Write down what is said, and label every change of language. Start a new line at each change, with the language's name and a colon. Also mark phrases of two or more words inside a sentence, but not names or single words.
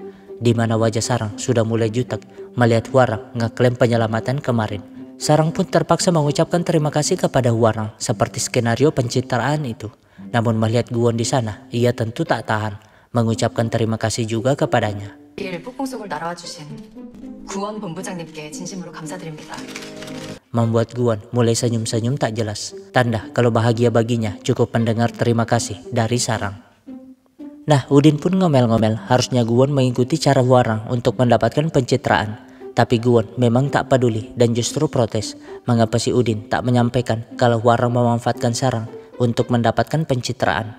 Indonesian: Di mana wajah Sarang sudah mulai jutek melihat Hwarang ngeklaim penyelamatan kemarin. Sarang pun terpaksa mengucapkan terima kasih kepada Hwarang seperti skenario pencitraan itu. Namun melihat Guwon di sana, ia tentu tak tahan mengucapkan terima kasih juga kepadanya.
Korean: 북봉속을 날아와 주신 구원 본부장님께 진심으로 감사드립니다.
Indonesian: Membuat Guwon mulai senyum-senyum tak jelas, tanda kalau bahagia baginya cukup mendengar terima kasih dari Sarang. Nah, Udin pun ngomel-ngomel harusnya Guwon mengikuti cara Hwarang untuk mendapatkan pencitraan. Tapi Guwon memang tak peduli dan justru protes mengapa si Udin tak menyampaikan kalau Hwarang memanfaatkan Sarang untuk mendapatkan pencitraan.